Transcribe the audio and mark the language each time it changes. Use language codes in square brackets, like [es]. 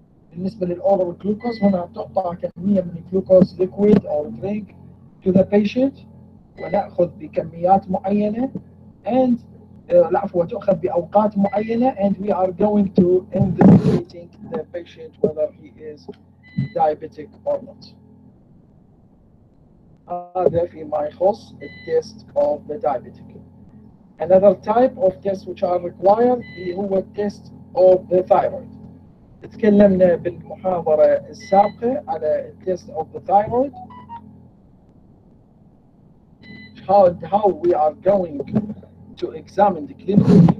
[ar] بالنسبة للأورال [en] glucose [ar] هنا تعطى كمية من الجلوكوز [en] liquid or drink to the patient [ar] ونأخذ بكميات معينة [en] and [ar] العفو تؤخذ بأوقات معينة [en] and we are going to indicating the patient whether he is diabetic or not. [ar] هذا فيما يخص التست [en] of the diabetic. Another type of tests which are required هو test of the thyroid. [ar] تكلمنا بالمحاضرة السابقة على [en] test of the thyroid. How we are going to examine the clinical.